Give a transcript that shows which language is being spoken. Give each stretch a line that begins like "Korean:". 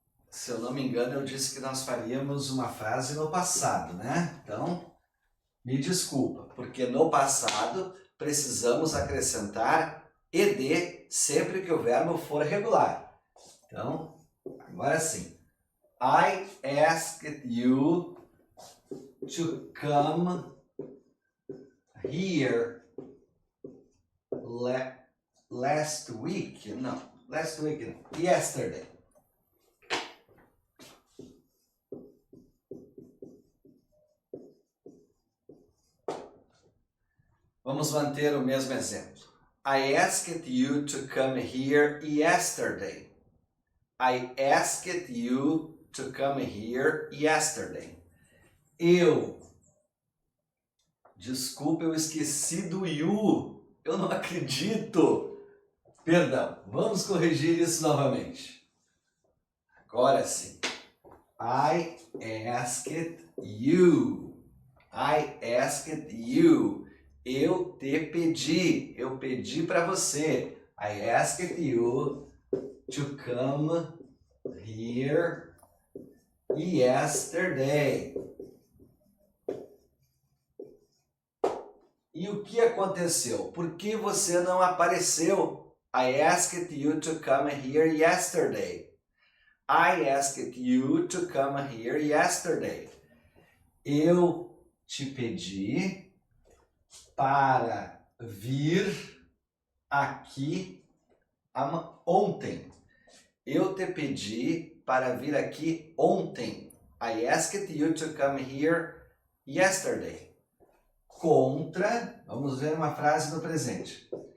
Portuguese: Se eu não me engano, eu disse que nós faríamos uma frase no passado, né? Então, me desculpa, porque no passado precisamos acrescentar ED sempre que o verbo for regular. Então, agora sim.
English: I asked you to come here last week.
Portuguese: Não,
English: last week
Portuguese: não.
English: Yesterday.
Portuguese: Vamos manter o mesmo exemplo.
English: I asked you to come here yesterday. I asked you to come here yesterday.
Portuguese: Desculpa, eu esqueci do you. Eu não acredito. Perdão, vamos corrigir isso novamente. Agora sim.
English: I asked you. I asked you.
Portuguese: Eu te pedi. Eu pedi para você.
English: I asked you to come here yesterday.
Portuguese: E o que aconteceu? Por que você não apareceu?
English: I asked you to come here yesterday. I asked you to come here yesterday.
Portuguese: Eu te pedi para vir aqui ontem. Eu te pedi para vir aqui ontem.
English: I asked you to come here yesterday.
Portuguese: Contra, vamos ver uma frase no presente.